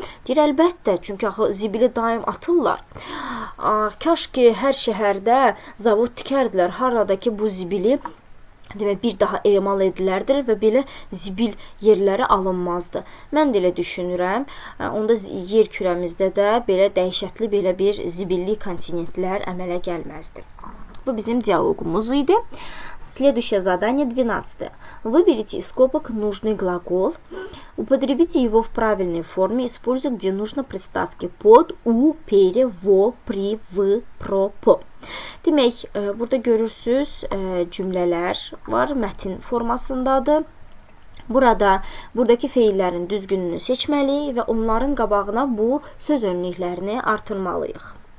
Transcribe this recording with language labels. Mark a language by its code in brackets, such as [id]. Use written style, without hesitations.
[az] Deyir, əlbəttə, çünki axı zibili daim atırlar. Kaş ki, hər şəhərdə zavod tikərdilər, haradakı bu zibili demək, bir daha emal edilərdir və belə zibil yerləri alınmazdı. Mən də elə düşünürəm, onda yer kürəmizdə də belə dəhşətli belə bir zibilli kontinentlər əmələ gəlməzdi. Bu bizim диалогumuz idi. [ru] Следующее задание 12. Выберите из скобок нужный глагол. Употребите его в правильной форме, используя где нужно приставки под, u, пере, во, pri, v, pro, po. [az] Demək, burada görürsünüz cümlələr var, mətin formasındadır. Buradakı feillərin düzgününü seçməliyik və onların qabağına bu söz önlüklərini artırmalıyıq.